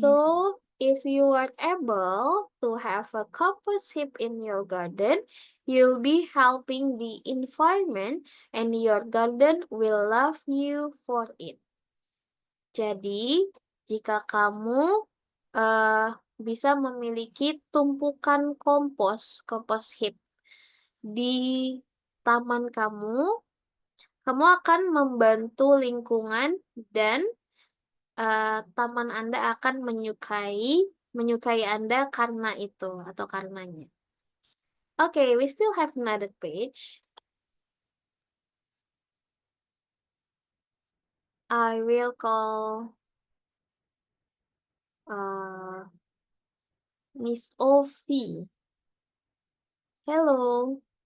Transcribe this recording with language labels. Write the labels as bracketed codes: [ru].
[en] So, if you are able to have a compost heap in your garden, you'll be helping the environment and your garden will love you for it. [id] Jadi, jika kamu bisa memiliki tumpukan kompos heap di taman kamu, kamu akan membantu lingkungan dan taman Anda akan menyukai Anda karena itu atau karenanya. [en] Okay, we still have another page. I will call Miss Ovi. Hello.